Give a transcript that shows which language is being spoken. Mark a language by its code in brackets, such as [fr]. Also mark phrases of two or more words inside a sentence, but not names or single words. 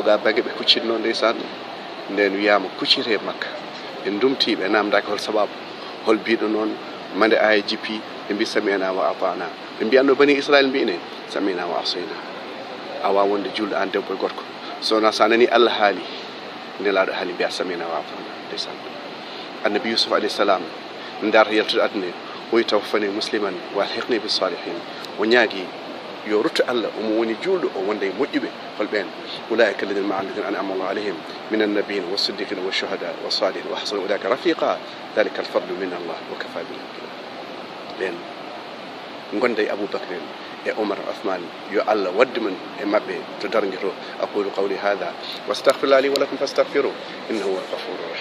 [ff] ga bagge ɓe kuccinno ndeysan nden wiyama kuccire makka ɓe dumti ɓe namdaki hol sababu hol biɗo noon mande aya jippi ɓe mbi [ar] سمعنا وأطعنا [ff] ɓe mbiyanno bani Israël mbine [ar] سمعنا و [ff] asayna awa wonde julɗo an debbo e gorko sowona sa nani Allah haali nelaɗo haali mbiya [ar] سمعنا وأطعنا [ff] ndeysan annabi Yusuf [ar] عليه السلام [ff] darata yaltude aduna o wi [ar] توفني مسلما وألحقني بالصالحين [ff] o ñaagui yo rutto Allah omo woni julɗo o wonde e moƴƴuɓe holɓen [ar] أولئك الذين [ff] maa [ar] الذين أنعم الله عليهم من النبيين والصديقين والشهداء والصالحين وحسن أولئك رفيقا ذلك الفضل من الله وكفى بالله [ff] ɓen gonda e Aboubacry en e Omar Ousmane yo Allah wadde men e mabɓe to dargue to [ar] أقول قولي هذا وأستغفر الله لي ولكم فاستغفروه إنه هو الغفور الرحيم